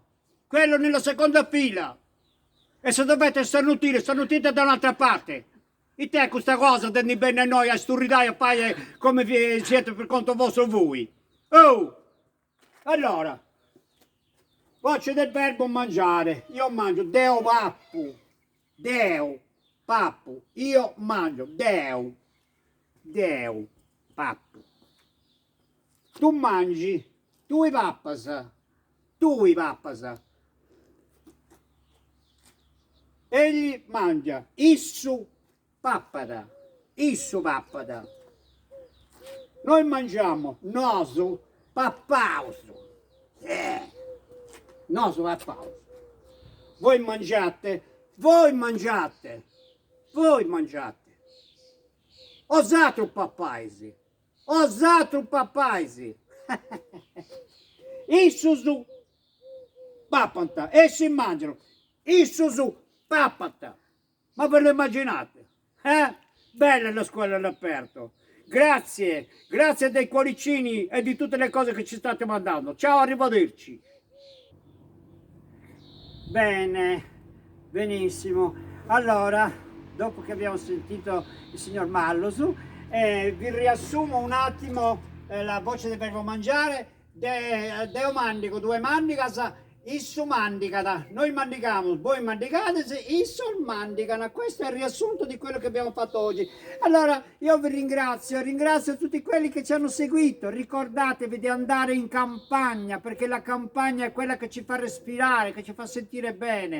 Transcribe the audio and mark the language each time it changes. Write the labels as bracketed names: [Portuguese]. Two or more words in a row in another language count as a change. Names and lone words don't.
[Italian] Quello nella seconda fila. E se dovete starnutite da un'altra parte. E te questa cosa tendi bene a noi, a sturidare, a fare come siete per conto vostro voi. Oh! Allora, voce del verbo mangiare. Io mangio, [Sardinian] deo pappu. Deo, pappu. [Italian] Io mangio, [Sardinian] deo. Deo, pappu. [Italian] Tu mangi, [Sardinian] tu i pappas. Tu i pappas. [Italian] Egli mangia, [Sardinian] issu pappada, issu pappada. [Italian] Noi mangiamo [Sardinian] nosu pappausu. Nosu pappausu. [Italian] Voi mangiate, voi mangiate, voi mangiate. [Sardinian] Osatru pappaisi, osatru pappaisi. Issusu pappanta, [Italian] essi mangiano, [Sardinian] issusu pappata. [Italian] Ma ve lo immaginate? Bella la scuola all'aperto. Grazie, grazie dei cuoricini e di tutte le cose che ci state mandando. Ciao, arrivederci. Bene, benissimo. Allora, dopo che abbiamo sentito il signor Mallosu, vi riassumo un attimo la voce del verbo mangiare. [Sardinian] Deo mandico, due mandicas, issu mandicata. Noi mandicamo, voi mandicate, isso mandicana. [Italian] Questo è il riassunto di quello che abbiamo fatto oggi. Allora, io vi ringrazio tutti quelli che ci hanno seguito. Ricordatevi di andare in campagna, perché la campagna è quella che ci fa respirare, che ci fa sentire bene.